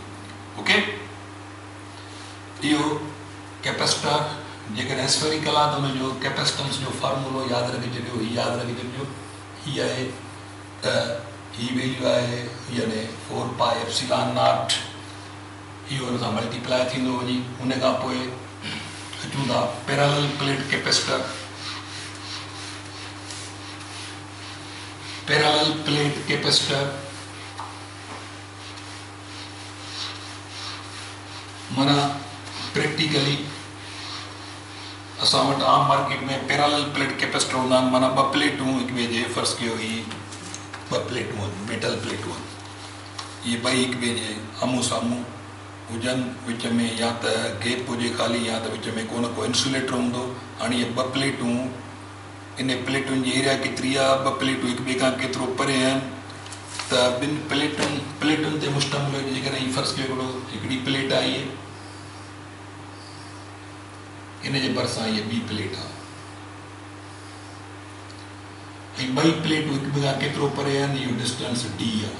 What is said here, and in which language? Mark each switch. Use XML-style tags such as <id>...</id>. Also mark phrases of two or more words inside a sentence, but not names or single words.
<sd>ओके, इहो कैपेसिटर जेकॾहिं स्फेरिकल आहे त हुनजो कैपेसिटेंस जो फार्मूलो यादि रखी छॾियो, हीअ यादि रखी छॾियो, हीअ आहे त हीअ वैल्यू आहे यानी 4 पाए एप्सिलॉन नॉट, इहो हुन सां मल्टीप्लाई थींदो वञी। हुन खां पोइ अचूं था पैरेलल प्लेट कैपेसिटर। पैरेलल प्लेट कैपेसिटर माना प्रैक्टिकली असां वटि आम मार्केट में पैरेलल प्लेट कैपेसिटर हूंदा आहिनि, माना ॿ प्लेटूं हिक ॿिए जे, फर्ज़ कयो ही 2 प्लेटूं आहिनि, मेटल प्लेटूं आहिनि, इहे ॿई हिक ॿिए जे आम्हूं साम्हूं हुजनि, विच में या त गैप हुजे ख़ाली, या त विच में को न को इंसुलेटर हूंदो। हाणे इहे 2 प्लेटूं, इन प्लेटुनि जी एरिया केतिरी आहे, 2 प्लेटूं हिक ॿिए खां केतिरो परे आहिनि, त ॿिनि प्लेटुनि ते मुश्तमिल जेकॾहिं हीअ फर्ज़ कयो हिकिड़ी प्लेट आहे, इहे इन जे भरिसां इहा ॿी प्लेट आहे, ऐं ॿई प्लेटूं हिक ॿिए खां केतिरो परे आहिनि, इहो डिस्टेंस डी आहे।</sd>